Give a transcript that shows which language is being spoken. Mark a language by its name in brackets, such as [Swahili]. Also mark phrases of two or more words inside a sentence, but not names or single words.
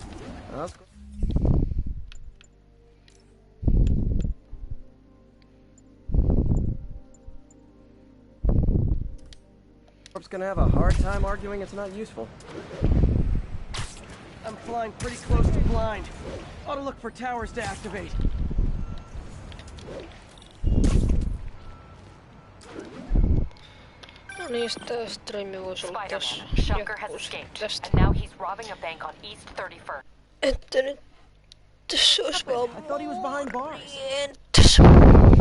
[English] Corp's gonna have a hard time arguing it's not useful. I'm flying pretty close to blind. Ought to look for towers to activate. [Finnish] No niin, sitä streami voisi olla tässä. [English] Shulker has escaped, and now he's robbing a bank on East 31st. [Finnish] Että nyt tässä olisi vaan [English] I thought he was behind bars. [Finnish] tässä